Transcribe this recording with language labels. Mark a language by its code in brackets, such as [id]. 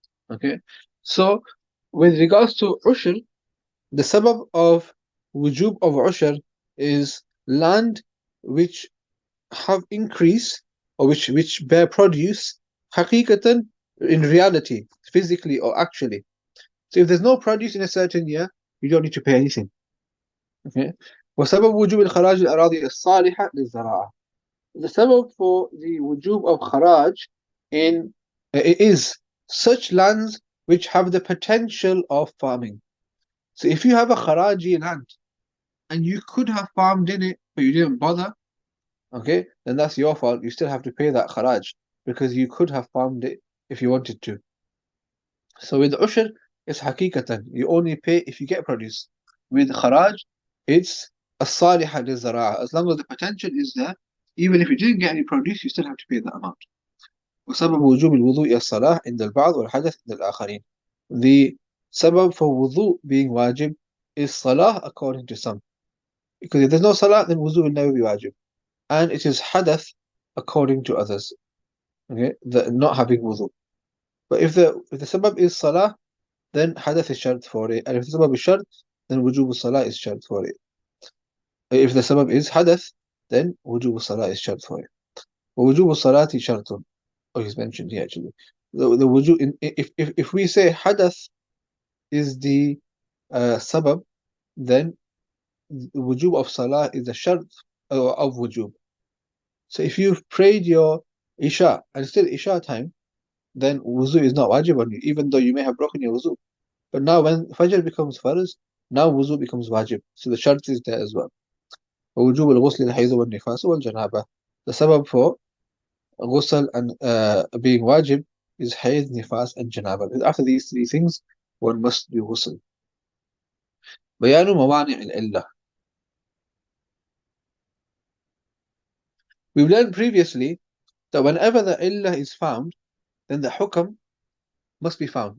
[en] Okay, so with regards to ushur, the sabab of wujub of ushur is land which have increase or which bear produce, حقيقة, in reality, physically or actually. So if there's no produce in a certain year, you don't need to pay anything. Okay. [ar] وسبب وجوب الخراج الأراضي الصالحة للزراعة. [en] The sabab for the wujub of kharaj is such lands which have the potential of farming. So if you have a kharaji land and you could have farmed in it, but you didn't bother, okay, then that's your fault. You still have to pay that kharaj because you could have farmed it if you wanted to. So with ushr, it's hakikatan. You only pay if you get produce. With kharaj, it's [ar] as-salihah lil-zara'a. [en] As long as the potential is there, even if you didn't get any produce, you still have to pay that amount. [ar] وسبب وجوب الوضوء الصلاة عند البعض والحدث عند الآخرين. [en] The sabab for wudu being wajib is salah according to some. Because if there's no salah, then wudu will never be wajib. And it is hadath according to others. Okay, the not having wudu. But if the sabab is salah, then hadath is shart for it. And if the sabab is shart, then wujub salah is shart for it. If the sabab is hadath, then wujub salah is shart for it. [ar] ووجوب الصلاة شرط. [en] Oh, he's mentioned here actually. The wujub, if we say hadath is the sabab, then the wujub of salah is the shart of wujub. So if you've prayed your isha and it's still isha time, then wuzu is not wajib on you, even though you may have broken your wuzu. But now when fajr becomes farz, now wuzu becomes wajib. So the shart is there as well. [ar] ووجوب الغسل الحيض والنفاس والجنابة. [en] The sabab for ghusl and being wajib is hayd, nifas, and janaba. After these three things, one must do ghusl. [ar] بيان موانع العلة. [en] We've learned previously that whenever the illah is found, then the hukam must be found.